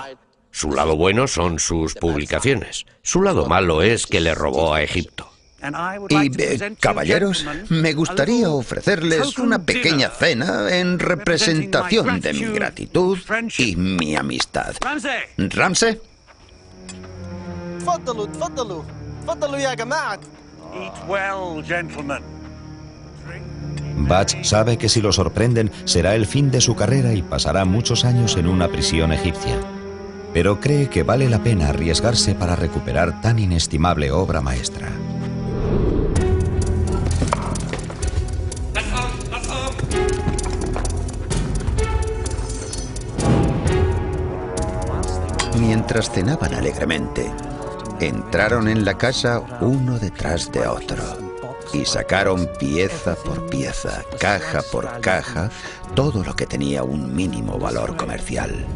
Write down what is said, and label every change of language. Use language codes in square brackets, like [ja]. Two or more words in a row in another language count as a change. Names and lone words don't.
[es] Su lado bueno son sus publicaciones. Su lado malo es que le robó a Egipto. Y, caballeros, me gustaría ofrecerles una pequeña cena en representación de mi gratitud y mi amistad. ¿Ramsey? [ar] تفضلوا تفضلوا تفضلوا يا جماعة. [en] Eat well, gentlemen. [es] Bach sabe que si lo sorprenden será el fin de su carrera y pasará muchos años en una prisión egipcia. Pero cree que vale la pena arriesgarse para recuperar tan inestimable obra maestra. Mientras cenaban alegremente, entraron en la casa uno detrás de otro y sacaron pieza por pieza, caja por caja, todo lo que tenía un mínimo valor comercial.